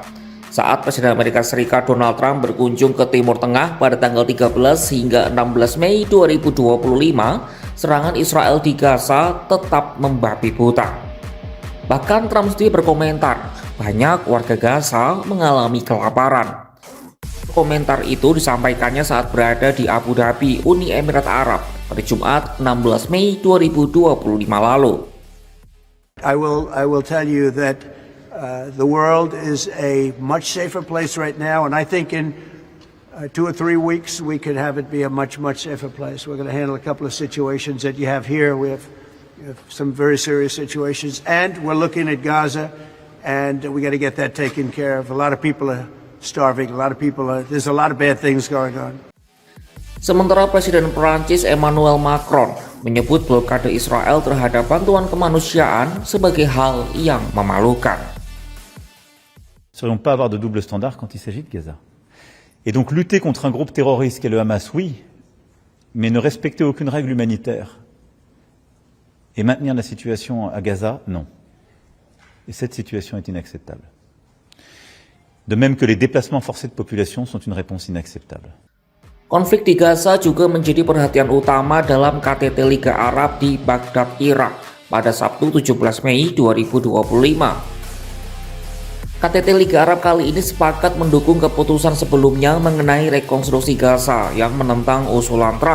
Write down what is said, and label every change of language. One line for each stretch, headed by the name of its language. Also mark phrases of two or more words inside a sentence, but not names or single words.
Indonesian: Saat Presiden Amerika Serikat Donald Trump berkunjung ke Timur Tengah pada tanggal 13 hingga 16 Mei 2025, serangan Israel di Gaza tetap membabi buta. Bahkan Trump sendiri berkomentar, banyak warga Gaza mengalami kelaparan. Komentar itu disampaikannya saat berada di Abu Dhabi, Uni Emirat Arab, pada Jumat 16 Mei 2025 lalu.
English: I will tell you that The world is a much safer place right now, and I think in 2 or 3 weeks we could have it be a much safer place. We're going to handle a couple of situations that you have here. We have some very serious situations, and we're looking at Gaza, and we got to get that taken care of. A lot of people are starving. There's a lot of bad things going on.
Indonesian: Sementara Presiden Perancis Emmanuel Macron menyebut blokade Israel terhadap bantuan kemanusiaan sebagai hal yang memalukan.
French: Nous ne serions pas avoir de double standard quand il s'agit de Gaza. Et donc lutter contre un groupe terroriste qu'est le Hamas, oui, mais ne respecter aucune règle humanitaire et maintenir la situation à Gaza, non. Et cette situation est inacceptable. De même que les déplacements forcés de population sont une réponse inacceptable.
Indonesian: Konflik di Gaza juga menjadi perhatian utama dalam KTT Liga Arab di Baghdad, Irak pada Sabtu 17 Mei 2025. KTT Liga Arab kali ini sepakat mendukung keputusan sebelumnya mengenai rekonstruksi Gaza yang menentang usulan Trump.